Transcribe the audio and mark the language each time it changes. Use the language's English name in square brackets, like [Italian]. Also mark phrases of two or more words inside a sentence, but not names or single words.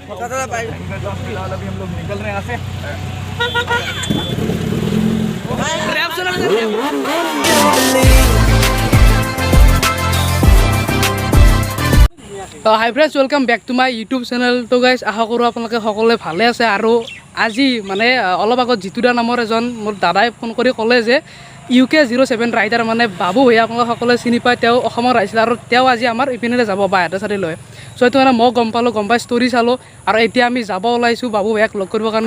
[Hindi] फिलहाल अभी हम लोग निकल रहे हैं यहाँ से। [English] क्रैप सुना hi friends welcome back to my YouTube channel. [Hindi] तो गाइज आशा करूँ [Assamese] আপোনালোকে সকলোৱে ভালে আছে। আৰু আজি মানে অলপ আগত জিতুদা নামৰ এজন মোৰ দাদাই ফোন কৰি ক'লে যে UK07 ৰাইডাৰ মানে বাবু ভৈয়া আপোনালোকে সকলোৱে চিনি পায়, তেওঁ অসমৰ আহিছিল আৰু তেওঁ আজি আমাৰ ইপিনে যাব বাহিৰৰ চাইডে লৈ। চ' এইটো মানে মই গম পাই ষ্টৰি চালোঁ আৰু এতিয়া আমি যাব ওলাইছোঁ বাবু ভৈয়াক লগ কৰিবৰ কাৰণে।